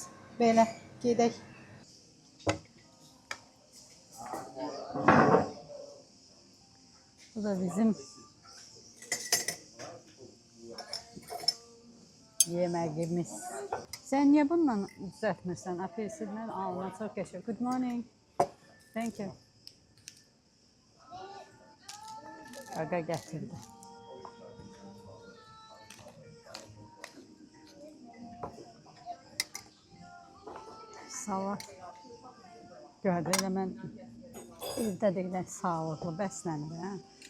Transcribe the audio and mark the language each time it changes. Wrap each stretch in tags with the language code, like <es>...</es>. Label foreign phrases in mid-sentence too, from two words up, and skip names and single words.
<az>Belə gedək. Bu da bizim yeməğimiz. Sən niyə bununla düzəltmirsən? Apelsinlə alma, çox qəşəng.</az> <en>Good morning. Thank you.</en> <az>Qaqa gətirdi. Salat. Gördü, elə mən evdə də elə sağlıqlı bəslənir, hə?</az>